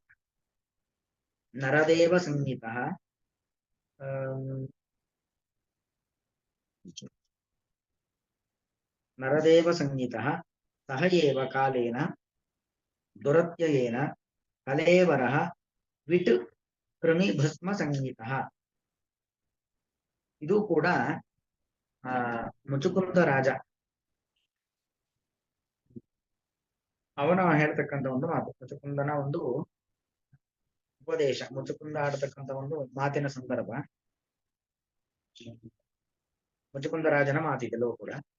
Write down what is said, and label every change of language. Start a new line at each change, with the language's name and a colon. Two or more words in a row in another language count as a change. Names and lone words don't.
Sanskrit: नरदेव संनीतः नरदेव संनीतः सह एव कालेन दुरत्ययेन कलेवरः विट् कृमि ಭಸ್ಮ ಸಂಗೀತಃ.
Kannada: ಇದು ಕೂಡ ಮುಚುಕುಂದ ರಾಜ ಅವನ ಹೇಳ್ತಕ್ಕಂಥ ಒಂದು ಮಾತು. ಮುಚುಕುಂದನ ಒಂದು ಉಪದೇಶ, ಮುಚುಕುಂದ ಆಡತಕ್ಕಂಥ ಒಂದು ಮಾತಿನ ಸಂದರ್ಭ, ಮುಚುಕುಂದ ರಾಜನ ಮಾತಿದೆಲ್ಲವೂ ಕೂಡ.